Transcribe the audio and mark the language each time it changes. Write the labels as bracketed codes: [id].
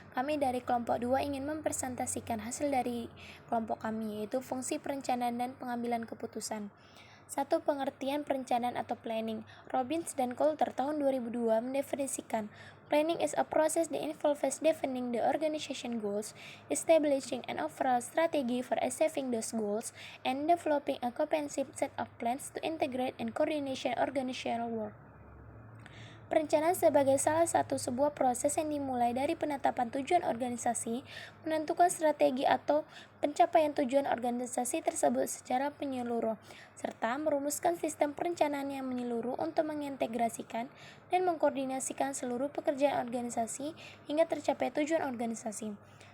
[id] Kami dari kelompok 2 ingin mempresentasikan hasil dari kelompok kami, yaitu fungsi perencanaan dan pengambilan keputusan. 1. Pengertian perencanaan atau planning. Robbins dan Coulter tahun 2002 mendefinisikan [en] planning is a process that involves defining the organization goals, establishing an overall strategy for achieving those goals, and developing a comprehensive set of plans to integrate and coordinate organizational work. [id] Perencanaan sebagai salah satu sebuah proses yang dimulai dari penetapan tujuan organisasi, menentukan strategi atau pencapaian tujuan organisasi tersebut secara menyeluruh, serta merumuskan sistem perencanaan yang menyeluruh untuk mengintegrasikan dan mengkoordinasikan seluruh pekerjaan organisasi hingga tercapai tujuan organisasi.